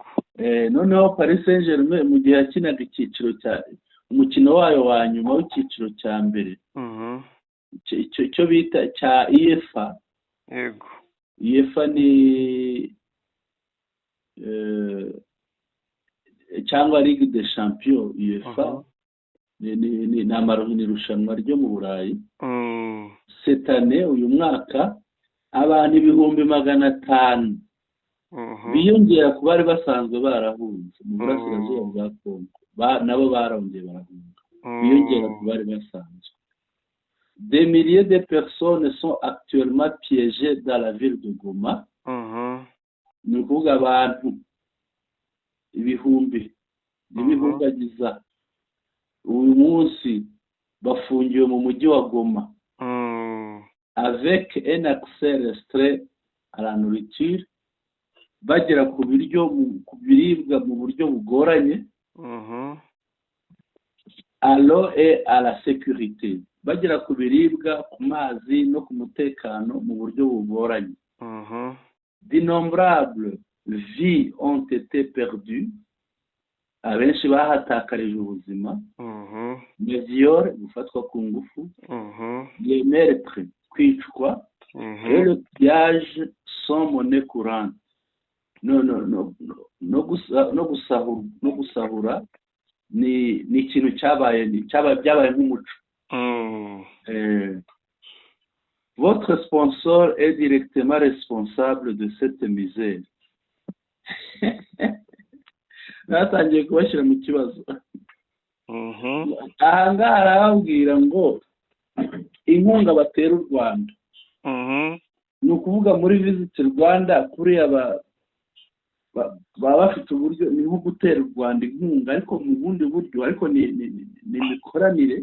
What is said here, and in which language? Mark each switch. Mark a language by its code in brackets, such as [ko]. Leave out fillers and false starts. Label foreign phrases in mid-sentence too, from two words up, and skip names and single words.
[rw] Noneho Paris Saint-Germain mu gihe yakinaga icyiciro cya umukino wayo wa nyuma w'icyiciro cya mbere, icyo bita cya UEFA. Yego. UEFA ni cyangwa Ligue des Champions. UEFA ni irushanwa ryo mu Burayi. [fr] Cette année, [rw] uyu mwaka abantu 500,000 biyongera ku bari basanzwe barahunze mu burasirazuba bwa Congo, nabo barongeye barahunga, biyongera ku bari basanzwe. [fr] Des milliers de personnes sont actuellement piégées dans la ville de Goma. [rw] Ni ukuvuga abantu ibihumbi n'ibihumbagiza uyu munsi bafungiwe mu mujyi wa Goma [fr] avec un accès restreint à la nourriture [rw] bagera ku biribwa mu buryo bugoranye, [fr] à l'eau et à la sécurité, [rw] bagera ku biribwa, ku mazi no ku mutekano mu buryo bugoranye. [fr] D'innombrables vies ont été perdues, [rw] abenshi bahatakarije ubuzima, [fr] les viols, [rw] gufatwa ku ngufu, [fr] les meurtres, kwicwa, et le pillage sont monnaie courante. [rw] No gusahura ni ikintu byabaye nk'umuco. [fr] Votre sponsor est directement responsable de cette misère. [rw] Natangiye kubashyira mu kibazo. Aha ngaha arababwira ngo inkunga batera u Rwanda, ni ukuvuga muri Visit Rwanda kuriya baba bafite uburyo, ni nko gutera u Rwanda inkunga ariko mu bundi buryo, ariko ni imikoranire